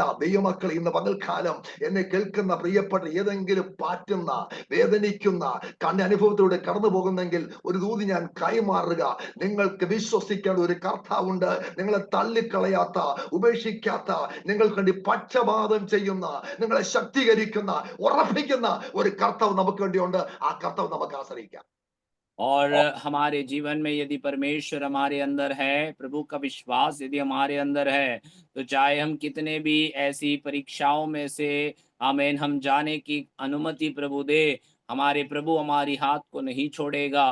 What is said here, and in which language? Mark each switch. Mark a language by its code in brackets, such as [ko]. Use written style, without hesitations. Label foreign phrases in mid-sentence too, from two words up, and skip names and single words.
[ml] ദൈവമക്കൾ, ഇന്ന് പകൽക്കാലം എന്നെ കേൾക്കുന്ന പ്രിയപ്പെട്ട ഏതെങ്കിലും പാറ്റുന്ന, വേദനിക്കുന്ന അനുഭവത്തിലൂടെ കടന്നു പോകുന്നെങ്കിൽ ഒരു ദൂതി ഞാൻ കൈമാറുക. നിങ്ങൾക്ക് വിശ്വസിക്കേണ്ട ഒരു കർത്താവുണ്ട്. നിങ്ങളെ തള്ളിക്കളയാത്ത, ഉപേക്ഷിക്കാത്ത, നിങ്ങൾക്ക് വേണ്ടി പക്ഷപാതം ചെയ്യുന്ന, നിങ്ങളെ ശക്തീകരിക്കുന്ന, ഉറപ്പിക്കുന്ന ഒരു കർത്താവ് നമുക്ക് വേണ്ടിയുണ്ട്. ആ കർത്താവ് നമുക്ക് ആശ്രയിക്കാം. [hi] और हमारे जीवन में यदि परमेश्वर हमारे अंदर है, प्रभु का विश्वास यदि हमारे अंदर है, तो चाहे हम कितने भी ऐसी परीक्षाओं में से आमीन हम जाने की अनुमति प्रभु दे, हमारे प्रभु हमारी हाथ को नहीं छोड़ेगा।